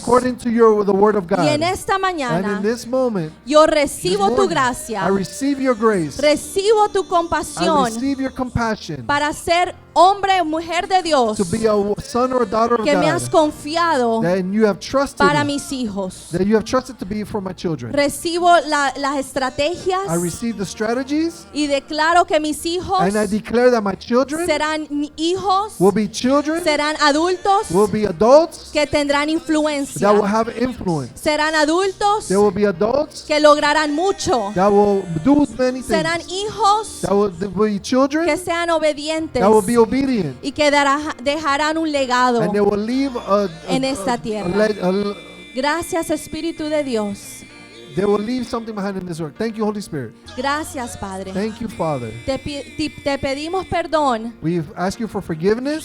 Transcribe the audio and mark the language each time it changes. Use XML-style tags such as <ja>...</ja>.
<en>according to the word of God.</en> <es>Y en esta</es> <en>And in</en> <es>mañana</es> <en>this moment,</en> <es>yo</es> <en>this</en> <es>recibo tu</es> <en>morning,</en> <es>gracia,</es> <en>I receive your grace.</en> <es>recibo tu</es> <en>I</en> <es>compasión</es> <en>receive your compassion</en> <es>para ser hombre o mujer de Dios</es> <en>to be a son or a daughter of</en> <es>que me has</es> <en>God.</en> <es>confiado</es> <en>That you have trusted</en> <es>para</es> <en>me,</en> <es>mis hijos.</es> <en>that you have trusted to be for my children.</en> <es>Recibo las estrategias</es> <en>I receive the strategies</en> <es>y declaro que mis hijos</es> <en>and I declare that my children</en> <es>serán hijos,</es> <en>will be children,</en> <es>serán adultos</es> <en>will be adults</en> <es>que tendrán influencia,</es> <en>that will have influence.</en> <es>serán adultos</es> <en>They will be adults</en> <es>que lograrán mucho,</es> <en>that will do many</en> <es>serán</es> <en>things.</en> <es>hijos</es> <en>That will be children</en> <es>que sean obedientes</es> <en>that will be obedient.</en> <es>y que dejarán un legado.</es> <en>And they will leave</en> <es>En esta tierra. Gracias, Espíritu de Dios.</es> <en>they will leave something behind in this world. Thank you, Holy Spirit.</en> <es>Gracias, Padre.</es> <en>Thank you, Father.</en> <es>Te pedimos perdón</es> <en>We ask you for forgiveness.</en>